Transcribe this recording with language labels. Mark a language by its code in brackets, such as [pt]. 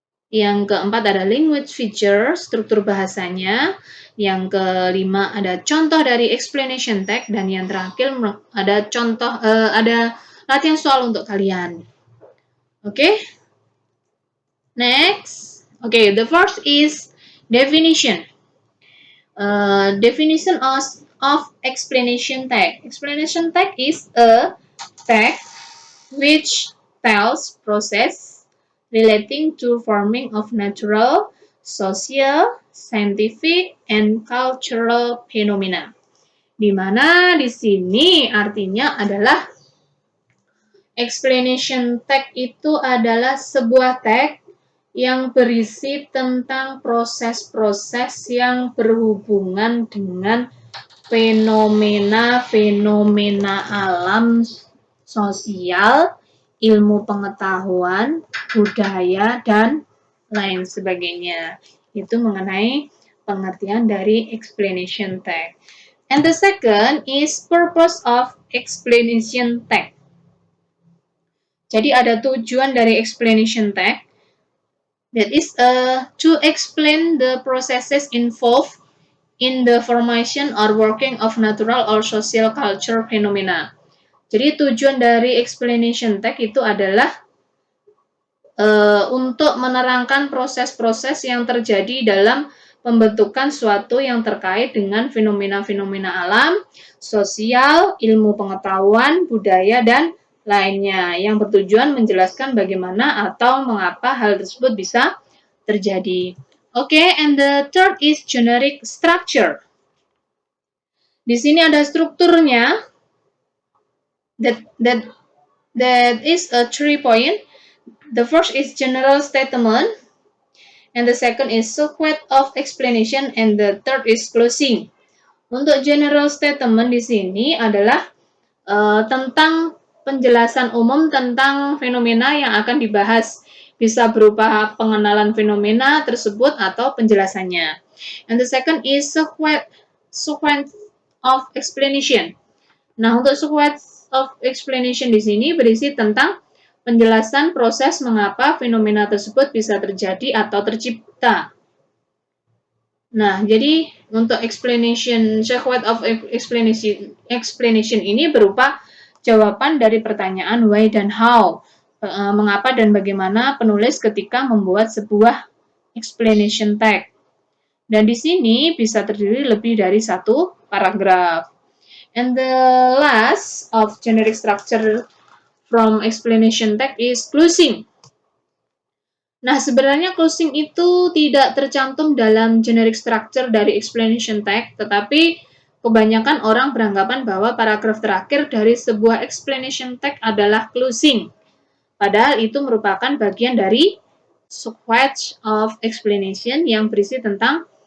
[id] Yang keempat ada language feature, struktur bahasanya. Yang kelima ada contoh dari explanation tag, dan yang terakhir ada contoh ada latihan soal untuk kalian. [en] Okay? Next. Okay, the first is definition. Definition of explanation tag. Explanation tag is a tag which tells process relating to forming of natural, social, scientific, and cultural phenomena. [id] Di mana di sini artinya adalah explanation tag itu adalah sebuah tag yang berisi tentang proses-proses yang berhubungan dengan fenomena-fenomena alam, sosial, ilmu pengetahuan, budaya, dan lain sebagainya. Itu mengenai pengertian dari explanation tag. [en] And the second is purpose of explanation tag. [id] Jadi ada tujuan dari explanation tag. [en] That is to explain the processes involved in the formation or working of natural or social culture phenomena. [id] Jadi tujuan dari explanation tag itu adalah untuk menerangkan proses-proses yang terjadi dalam pembentukan suatu yang terkait dengan fenomena-fenomena alam, sosial, ilmu pengetahuan, budaya, dan lainnya, yang bertujuan menjelaskan bagaimana atau mengapa hal tersebut bisa terjadi. [en] Okay, and the third is generic structure. [id] Di sini ada strukturnya. [en] That is a 3 point. The first is general statement, and the second is sequence of explanation, and the third is closing. [id] Untuk general statement di sini adalah tentang penjelasan umum tentang fenomena yang akan dibahas. Bisa berupa pengenalan fenomena tersebut atau penjelasannya. [en] And the second is sequence of explanation. [id] Nah, untuk sequence of explanation di sini berisi tentang penjelasan proses mengapa fenomena tersebut bisa terjadi atau tercipta. Nah, jadi untuk sequence of explanation ini berupa jawaban dari pertanyaan why dan how, mengapa dan bagaimana penulis ketika membuat sebuah explanation tag. Dan di sini bisa terdiri lebih dari satu paragraf. [en] And the last of generic structure from explanation tag is closing. [id] Nah, sebenarnya closing itu tidak tercantum dalam generic structure dari explanation tag, tetapi kebanyakan orang beranggapan bahwa paragraf terakhir dari sebuah explanation tag adalah closing. Padahal itu merupakan bagian dari sequence of explanation yang berisi tentang